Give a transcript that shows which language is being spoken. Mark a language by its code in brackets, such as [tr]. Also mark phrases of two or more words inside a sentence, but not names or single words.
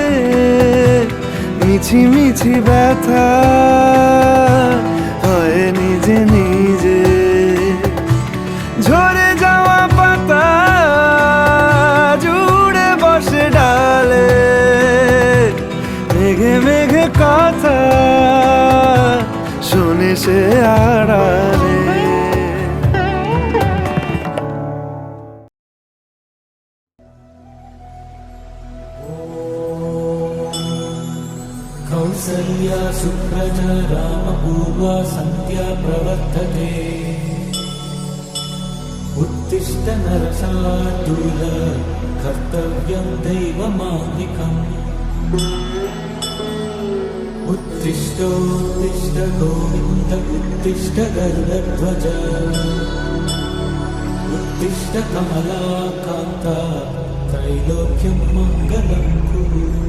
[bn] মিছি মিছি ব্যথা হয় নিজে নিজে ঝরে যাওয়া পাতা জুড়ে বসে ডালে মেঘে মেঘে কথা শোনে সে আড়ালে [sa] कौसल्या सुप्रजा रामपूर्वा सन्ध्या प्रवर्तते उत्तिष्ठ नरशार्दूल कर्तव्यं दैवमान्निकम् उत्तिष्ठोत्तिष्ठ गोविन्द उत्तिष्ठ गरुडध्वज उत्तिष्ठ कमलाकान्ता त्रैलोक्यं मङ्गलं कुरु